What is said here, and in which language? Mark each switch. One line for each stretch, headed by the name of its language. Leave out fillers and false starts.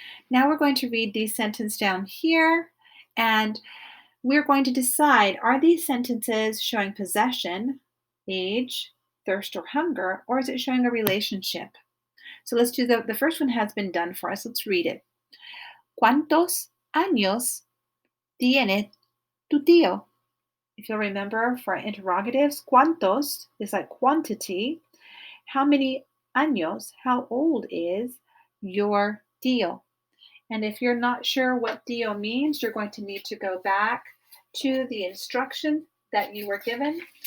English: Now we're going to read these sentences down here, and we're going to decide, are these sentences showing possession, age, thirst, or hunger, or is it showing a relationship? So let's do the first one has been done for us. Let's read it.
Spanish: ¿Cuántos años tiene tu tío?
English: If you'll remember, for interrogatives, cuántos is like quantity. How many años, how old is your tío? And if you're not sure what tío means, you're going to need to go back to the instruction that you were given.